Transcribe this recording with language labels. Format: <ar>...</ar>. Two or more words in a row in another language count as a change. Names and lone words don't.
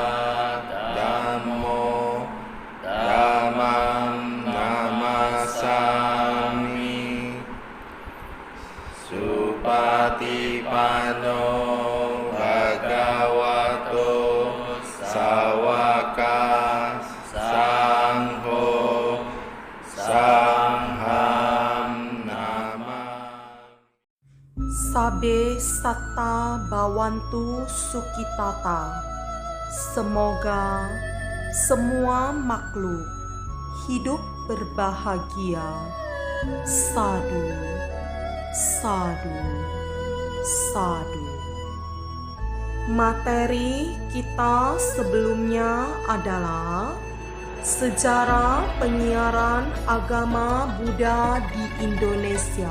<pi>Dhammo Dhammam Namasami Supatipano Bhagavato Sawaka Sangho Sangham Nama. Sabe Satta Bhavantu Sukhitata.</pi> <id>Semoga semua makhluk hidup berbahagia.</id> <pi>Sadu, sadu, sadu.</pi> <id>Materi kita sebelumnya adalah sejarah penyiaran agama Buddha di Indonesia.</id>